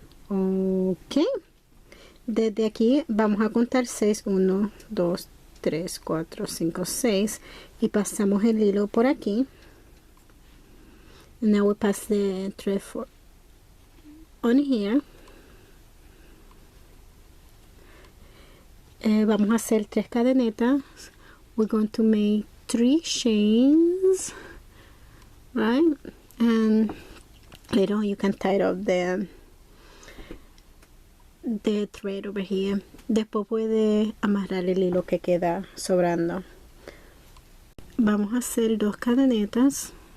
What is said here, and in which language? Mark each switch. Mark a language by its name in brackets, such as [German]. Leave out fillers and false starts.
[Spanish] Ok, desde aquí vamos a contar 6. 1, 2, 3, 4, 5, 6, y pasamos el hilo por aquí. [English] Now we pass the thread on here. [Spanish] Vamos a hacer 3 cadenetas. [English] We're going to make 3 chains, right? And later on you can tie up the thread over here. [Spanish] Después puede amarrar el hilo que queda sobrando. Vamos a hacer 2 cadenetas.